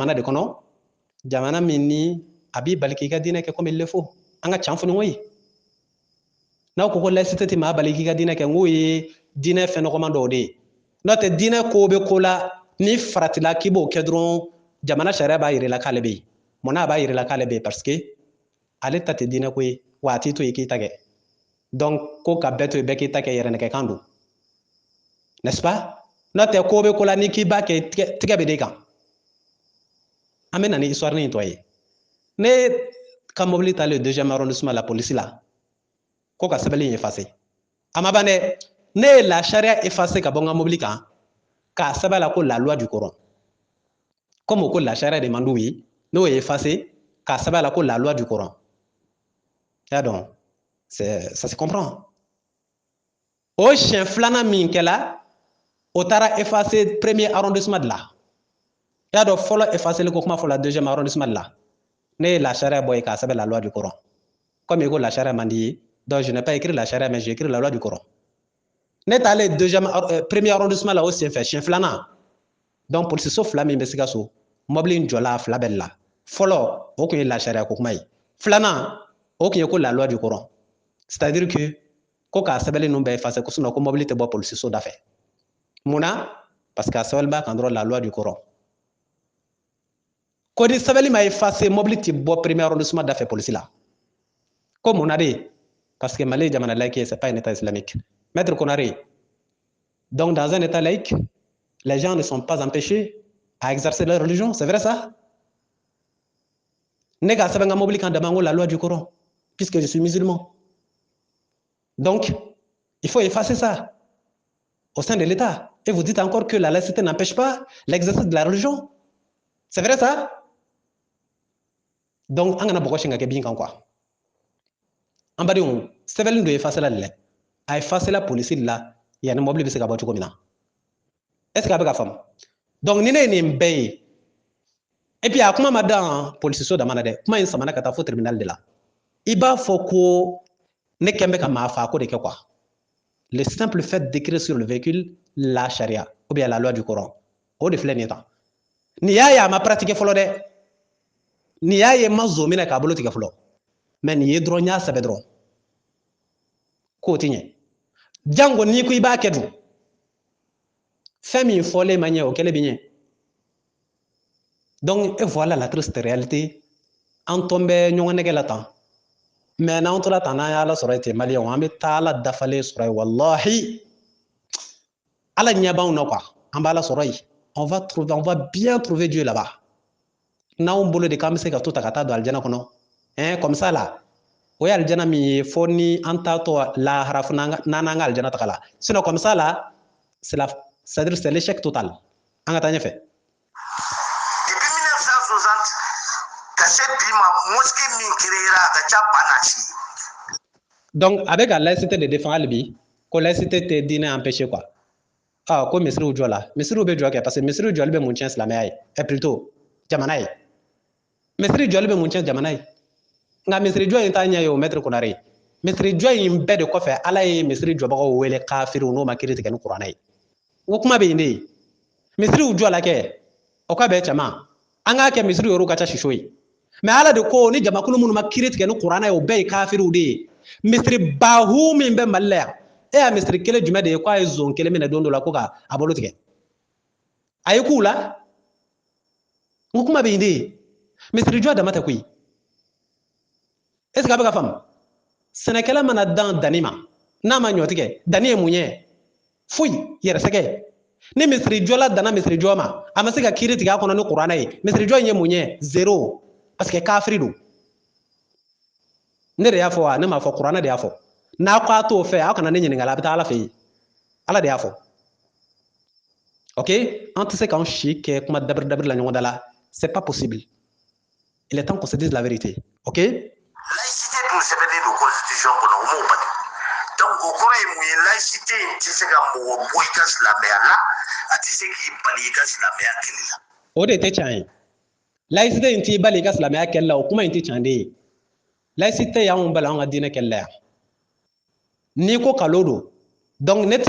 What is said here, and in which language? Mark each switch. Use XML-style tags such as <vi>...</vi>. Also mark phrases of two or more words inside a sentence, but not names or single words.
<bm>de kɔnɔ jamana min ni a b'i bali k'i ka diinɛ kɛ</bm> <fr>comme il le faut</fr> <bm>an ka can fɔ ɲɔgɔn ye n'aw ko ko laïcité tɛ maa bali k'i ka diinɛ kɛ n k'o ye diinɛ fɛn nɔgɔman dɔw de ye n'o tɛ diinɛ ko bɛ ko la ni faratila k'i b'o kɛ dɔrɔn jamana sariya b'a yir'i la k'ale bɛ yen munna a b'a yir'i la k'ale bɛ yen</bm> <fr>parce que</fr> <bm>ale ta tɛ diinɛ ko ye wa a t'i to yen k'i ta kɛ donc ko ka bɛɛ to yen bɛɛ k'i ta kɛ yɛrɛnɛgɛkan don</bm> <fr>n'est-ce pas</fr> <bm>n'o tɛ ko bɛ ko la n'i k'i b'a kɛ tigɛ bɛ d'e kan an bɛ na ni histoire nin tɔ ye ne ka mobili taalen</bm> <fr>deuxième arrondissement</fr> <bm>la police la ko ka sɛbɛnni in effacer a ma ban dɛ ne ye</bm> <fr>la charia</fr> <bm>effacer ka bɔ n ka mobili kan k'a sɛbɛn a la ko</bm> <fr>la loi du Coran</fr> <bm>comme ko</bm> <fr>la charia</fr> <bm>de man d'u ye n'o ye effacer k'a sɛbɛn a la ko</bm> <fr>la loi du Coran</fr> <bm>y'a dɔn</bm> <fr>ça se comprend</fr> <bm>o siɲɛ filanan min kɛla o taara effacer</bm> <fr>premier arrondissement</fr> <bm>de la y'a dɔn fɔlɔ effacer ko kuma fɔla</bm> <fr>deuxième arrondissement</fr> <bm>de la ne ye</bm> <fr>la charia</fr> <bm>bɔ yen k'a sɛbɛn</bm> <fr>la loi du Coran</fr> <bm>comme i ko</bm> <fr>la charia</fr> <bm>man di ye</bm> <fr>donc je n'ai pas écrit la charia mais j'ai écrit la loi du Coran</fr> <bm>ne taalen</bm> <fr>premier arrondissement</fr> <bm>la o senfɛ siɲɛ filanan donc polisiso fila min bɛ Sikaso mobili in jɔla a fila bɛɛ la fɔlɔ o tun ye</bm> <fr>la charia</fr> <bm>ko kuma ye filanan o tun ye ko</bm> <fr>la loi du Coran c'est-à-dire que</fr> <bm>ko k'a sɛbɛnni ninnu bɛɛ effacer ko sinon ko mobili tɛ bɔ polisiso da fɛ munna</bm> <fr>parce que</fr> <bm>a sɛbɛnni b'a kan dɔrɔn</bm> <fr>la loi du Coran</fr> <bm>ko ni sɛbɛnni ma effacer mobili tɛ bɔ</bm> <fr>premier arrondissement</fr> <bm>da fɛ polisi la ko mun na de</bm> <fr>parce que Mali est jamana laïque c'est pas un état islamique maître Konare donc dans un état laïque les gens ne sont pas empêchés à exercer leur religion c'est vrai ça</fr> <bm>ne ka sɛbɛn ka mobili kan dama ko</bm> <fr>la loi du Coran puisque je suis musulman donc il faut effacer ça au sein de l'état et vous dites encore que la laïcité n'empêche pas l'exercice de la religion c'est vrai ça donc</fr> <bm>an kana bɔgɔ sen ka kɛ bin kan quoi an badenw sɛbɛnni dɔ effacer la de dɛ a effacer la polisi de la yanni mobili bɛ se ka bɔ cogo min na</bm> <fr>est ce que</fr> <bm>a bɛ ka faamu donc ni ne ye nin bɛɛ ye</bm> <fr>et puis</fr> <bm>a kuma ma dan polisiso dama na dɛ kuma in samana ka taa fo tribunal de la i b'a fɔ ko ne kɛn bɛ ka maa faa ko de kɛ quoi</bm> <fr>le simple fait d'écrire sur le véhicule la charia ou bien la loi du Coran</fr> <bm>o de filɛ nin ye tan nin y'a ye a ma pratiquer fɔlɔ dɛ nin y'a ye n ma zo minɛ k'a bolo tigɛ fɔlɔ mais nin ye dɔrɔn n y'a sɛbɛn dɔrɔn k'o tɛ ɲɛ jango n'i ko i b'a kɛ dun fɛn min fɔlen ma ɲɛ o kɛlen bɛ ɲɛ</bm> <fr>donc et voilà la triste réalité</fr> <bm>an tɔn bɛ ɲɔgɔn nɛgɛ la tan mais n'an tora tan n'an ye ala sɔrɔ ten maliyɛnw an bɛ taa ala dafalen sɔrɔ yen walahi ala ɲɛ b'anw na quoi an b'ala sɔrɔ yen</bm> <fr>on va bien trouver Dieu là-bas</fr> <bm>n'anw bolo de k'an bɛ se ka to ta ka taa don alijana kɔnɔ</bm> <fr>hein comme ça là</fr> <bm>o ye alijana min ye fo ni an taatɔ lahara fo n'an n'an ka alijana taga la</bm> <fr>sinon comme ça là c'est-à-dire c'est l'échec total</fr> <bm>an ka taa ɲɛfɛ depuis 1960 ka se bi ma mosquée min créera a ka ca ba na si donc a bɛ ka laïcité de défend hali bi ko laïcité tɛ diinɛ empêcher quoi ah ko misiriw jɔ la misiriw bɛ jɔ kɛ parce que misiriw jɔli bɛ mun tiɲɛ silamɛya ye</bm> <fr>et plutôt</fr> <bm>jamana ye misiri jɔli bɛ mun tiɲɛ jamana ye nka misiri jɔ in t'a ɲɛ ye o maître Konare misiri jɔ in bɛɛ de kɔfɛ ala ye misiri jɔbagaw wele kafiriw n'o ma kiiri tigɛ ni kuranɛ ye n ko kuma bɛ yen de misiriw jɔ la kɛ o ka bɛn cɛman an k'a kɛ misiri yɔrɔw ka ca siso ye mais ala de ko ni jamakulu minnu ma kiiri tigɛ ni kuranɛ ye o bɛɛ ye kafiriw de ye misiri bahu min bɛ Mali la yan e y'a misiri kelen jumɛn de ye k'a ye zon kelen minɛ don dɔ la ko ka a bolo tigɛ a ye k'u la n ko kuma bɛ yen de misiri jɔ dama tɛ koyi</bm> <fr>est ce que</fr> <bm>a bɛ ka faamu sɛnɛkɛla mana dan danni ma n'a ma ɲɔ tigɛ danni ye mun ye foyi yɛrɛsɛgɛ ni misiri jɔla danna misiri jɔ ma a ma se ka kiiri tigɛ a kɔnɔ ni kuranɛ ye misiri jɔ in ye mun ye zéro parce que kafiri don ne de y'a fɔ wa ne m'a fɔ kuranɛ de y'a fɔ n'a ko a t'o fɛ aw kana ne ɲininka a bɛ taa ala fɛ yen ala de y'a fɔ ok an tɛ se k'an si kɛ kuma dabiri la ɲɔgɔn da la</bm> <fr>c'est pas possible il est temps qu'on se dise la vérité</fr> <bm>ok laïcité dun sɛbɛnnen don constitution kɔnɔ o m'o bali donc o kɔrɔ ye mun ye laïcité in tɛ se ka mɔgɔ bɔ i ka silamɛya la a tɛ se k'i bali i ka silamɛya kɛli la o de tɛ tiɲɛ ye laïcité in t'i bali i ka silamɛya kɛli la o kuma in tɛ tiɲɛ de ye laïcité y'anw bali an ka diinɛ kɛli la yan n'i ko kalo don donc ne</bm>